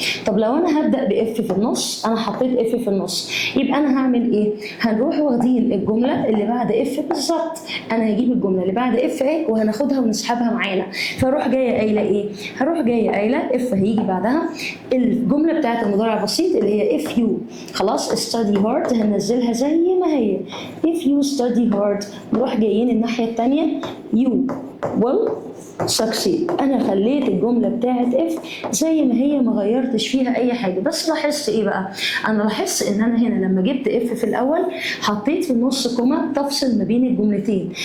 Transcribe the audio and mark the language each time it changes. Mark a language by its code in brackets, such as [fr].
[ar] طب لو انا هبدا باف في النص، انا حطيت اف في النص، يبقى انا هعمل ايه؟ هنروح واخدين الجمله اللي بعد اف بالظبط. انا هجيب الجمله اللي بعد اف ايه وهناخدها ونسحبها معانا. فاروح جايه قايله ايه؟ هروح جايه قايله اف هيجي بعدها الجمله بتاعت المضارع البسيط اللي هي [en] if you. [ar] خلاص [en] study hard [ar] هننزلها زي ما هي [en] if you study hard. [ar] نروح جايين الناحيه الثانيه [en] you will succeed. [ar] انا خليت الجمله بتاعت اف زي ما هي، ما غيرتش فيها اي حاجه. بس لاحظت ايه بقى؟ انا لاحظت ان انا هنا لما جبت اف في الاول حطيت في النص كوما تفصل ما بين الجملتين.